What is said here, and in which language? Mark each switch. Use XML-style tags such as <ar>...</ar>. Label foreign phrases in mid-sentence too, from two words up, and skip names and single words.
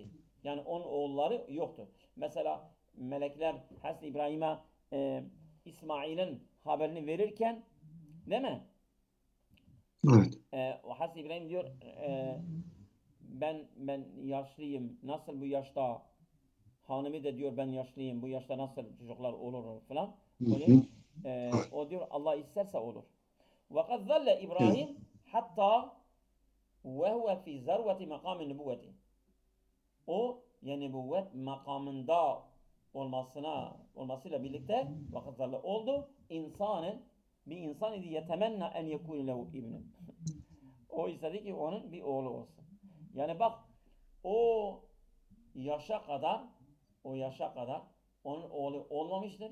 <tr>Yani onun oğulları yoktu. Mesela melekler Hazreti İbrahim'e İsmail'in haberini verirken değil mi? Evet. Hazreti İbrahim diyor ben yaşlıyım. Nasıl bu yaşta hanımı da diyor ben yaşlıyım. Bu yaşta nasıl çocuklar olur falan. Hı Öyle. hı. O diyor Allah isterse olur.</tr> <ar>وَقَدْ ظَلَّ</ar> <tr>Evet.</tr> <ar>İbrahim hatta وَهُوَ فِي زَرْوَةِ مَقَامِ النُّبُوَّةِ.</ar> <tr>O yani nübüvvet makamında olmasıyla birlikte vakit zarla oldu. Bir insan idi</tr> <ar>يتمنى أن يكون له ابن.</ar> <tr>O istedi ki onun bir oğlu olsun. Yani bak o yaşa kadar o yaşa kadar onun oğlu olmamıştır.</tr>